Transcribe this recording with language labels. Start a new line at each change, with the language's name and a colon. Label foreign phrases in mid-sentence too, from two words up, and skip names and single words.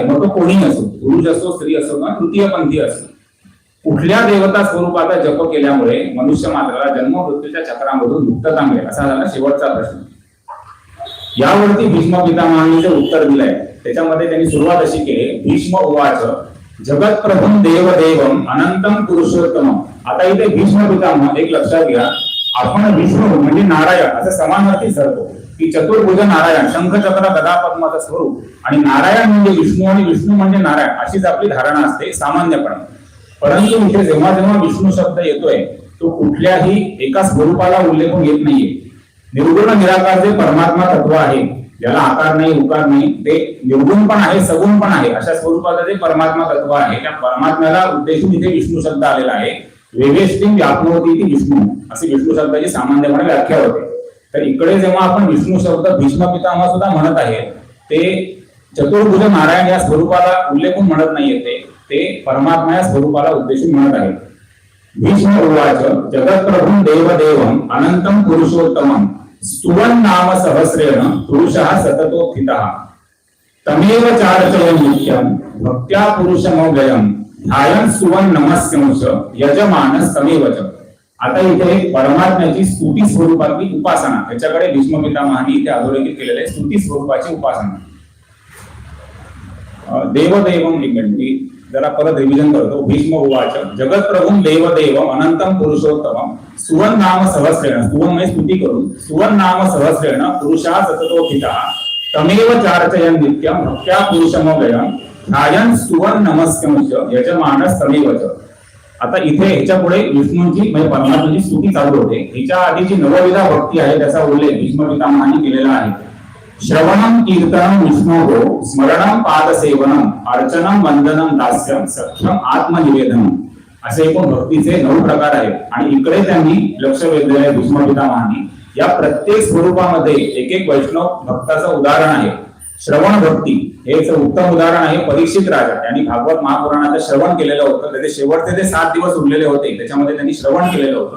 Marathi: मग तो कोणी असो, पुरुष असो, स्त्री असो किंवा तृतीयपंथी असो. कुठल्या देवता स्वरूपाचा जप केल्यामुळे मनुष्य मात्राला जन्म मृत्यूच्या चक्रामधून मुक्तता मिळेल, असा झाला शेवटचा प्रश्न. यावरती भीष्म पितामहांनी जे उत्तर दिलंय त्याच्यामध्ये त्यांनी सुरुवात अशी केली,
Sanskrit: भीष्म उवाच जगत प्रभुम देवदेवम अनंतम पुरुषोत्तमम.
Marathi: आता इथे भीष्म पितामह, एक लक्षात घ्या, आपण विष्णू म्हणजे नारायण असं समानार्थी ठरतो की चतुर्भुज नारायण, शंखचक्र गदा पद्माचं स्वरूप, आणि नारायण म्हणजे विष्णू आणि विष्णू म्हणजे नारायण अशीच आपली धारणा असते सामान्यपणे. परंतु इथे जेव्हा जेव्हा विष्णू शब्द येतोय तो कुठल्याही एका स्वरूपाला उल्लेखून येत नाहीये. निर्गुण निराकार जे परमात्मा तत्व आहे, ज्याला आकार नाही उकार नाही, ते निर्गुण पण आहे सगुण पण आहे, अशा स्वरूपाचं जे परमात्मा तत्व आहे त्या परमात्म्याला उद्देशून इथे विष्णू शब्द आलेला आहे.
Sanskrit: वेवेष्टिं व्याप्नोति इति
Marathi: विष्णू अशी विष्णू शब्दाची सामान्यपणे व्याख्या होते. तर इकडे जेव्हा आपण विष्णू शब्द भीष्म पितामह सुद्धा म्हणत आहे ते चतुर्भुज नारायण या स्वरूपाला उल्लेखून म्हणत नाहीये, ते परमात्मा या स्वरूपाला उद्देशून म्हणत आहे.
Sanskrit: भीष्म उवाच जगत्प्रभुं देवदेवं अनंतं पुरुषोत्तमं स्तुवन् नाम सहस्रेण पुरुषः सततोत्थितः तमेव चार्चयन् नित्यं भक्त्या पुरुषमव्ययं ध्यायन् स्तुवन् नमस्यंश यजमानः तमेव च.
Marathi: आता इथे परमात्म्याची स्तुती स्वरूपातली उपासना, त्याच्याकडे भीष्म पितामहांनी इथे अधोरेखित केलेले स्तुती स्वरूपाची उपासना. देवदेवम लिंगंटी जरा परत रिव्हिजन करतो.
Sanskrit: भीष्म उवाच जगत्प्रभुं देवदेवम अनंतं पुरुषोत्तमं स्तुवन् नाम सहस्रेण, स्तुवन्
Marathi: म्हणजे स्तुती करून,
Sanskrit: स्तुवन् नाम सहस्रेण पुरुषः सततोत्थितः तमेव चार्चयन् नित्यं भक्त्या पुरुषमव्ययं ध्यायन् स्तुवन् नमस्यंश यजमानः तमेव च.
Marathi: आता इथे ह्याच्या पुढे विष्णूंची म्हणजे परमात्म्याची स्तुती चालू होते. हिच्या आधीची नवविधा भक्ती आहे त्याचा उल्लेख भीष्म पितामहांनी केलेला आहे.
Sanskrit: श्रवणं कीर्तनं विष्णोः स्मरणं पादसेवनं अर्चनं वंदनं दास्यं सख्यं आत्मनिवेदनम
Marathi: असे एकूण भक्तीचे 9 प्रकार आहेत. आणि इकडे त्यांनी लक्ष वेधलेले आहे भीष्म पितामहांनी. या प्रत्येक स्वरूपामध्ये एक एक वैष्णव भक्ताचं उदाहरण आहे. श्रवण भक्ती हेच उत्तम उदाहरण आहे. परीक्षित राजा त्यांनी भागवत महापुराणाचं श्रवण केलेलं होतं, त्याचे शेवटचे ते 7 दिवस उरलेले होते त्याच्यामध्ये त्यांनी श्रवण केलेलं होतं.